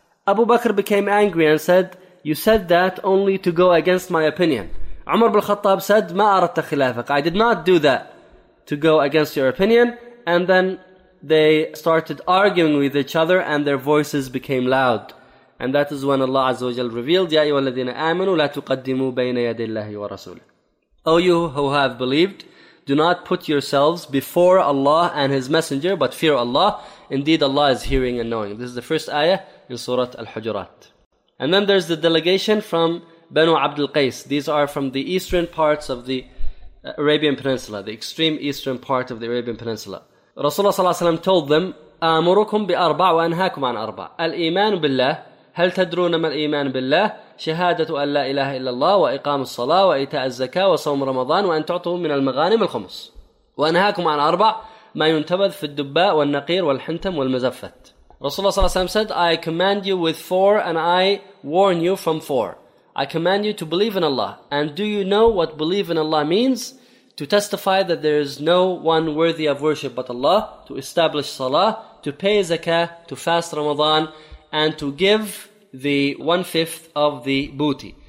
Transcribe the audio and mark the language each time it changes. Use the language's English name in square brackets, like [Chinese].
[English] Abu Bakr became angry and said, you said that only to go against my opinion. Umar bin Khattab said, [Arabic] ما أردت خلافك. [English] I did not do that to go against your opinion. And then they started arguing with each other and their voices became loud. And that is when Allah عز وجل revealed, [Arabic] يا أيها الذين آمنوا لا تقدموا بين يدي الله ورسوله. [English] O you who have believed, do not put yourselves before Allah and His Messenger, but fear Allah. Indeed, Allah is hearing and knowing. This is the first ayah in Surah Al-Hujurat. And then there's the delegation from Banu Abd al-Qais. These are from the eastern parts of the Arabian Peninsula, the extreme eastern part of the Arabian Peninsula. Rasulullah sallallahu alayhi wa sallam told them, [Arabic] أَمُرُكُمْ بِأَرْبَعُ وَأَنْهَاكُمْ عَنْ أَرْبَعُ الْإِيمَانُ بِاللَّهِ هَلْ تَدْرُونَ مَا الْإِيمَانُ بِاللَّهِ شهادة أن لا إله إلا الله وإقام الصلاة وإيتاء الزكاة وصوم رمضان وأن تعطوا من المغانم الخمس وأنهاكم عن أربع ما ينتبذ في الدباء والنقير والحنتم والمزفت. [English] Rasulullah صلى الله عليه وسلم said, I command you with four and I warn you from four. I command you to believe in Allah. And do you know what believe in Allah means? To testify that there is no one worthy of worship but Allah, to establish salah, to pay zakah, to fast Ramadan, and to give the one-fifth of the booty.